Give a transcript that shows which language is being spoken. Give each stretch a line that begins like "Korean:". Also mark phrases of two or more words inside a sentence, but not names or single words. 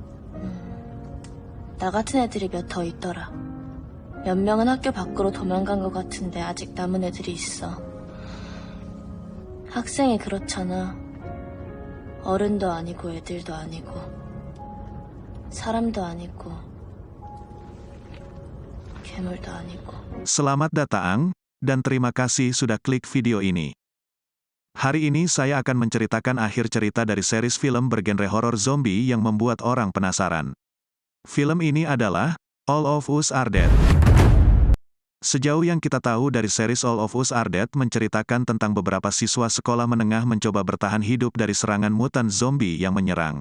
Korean: 나 같은 애들이 몇 더 있더라. 몇 명은 학교 밖으로 도망간 것 같은데 아직 남은 애들이 있어. 학생이 그렇잖아. 어른도 아니고 애들도 아니고 사람도 아니고 괴물도 아니고.
Indonesian: Selamat datang, dan terima kasih sudah klik video ini. Hari ini saya akan menceritakan akhir cerita dari series film bergenre horor zombie yang membuat orang penasaran. Film ini adalah All of Us Are Dead. Sejauh yang kita tahu dari series All of Us Are Dead menceritakan tentang beberapa siswa sekolah menengah mencoba bertahan hidup dari serangan mutan zombie yang menyerang.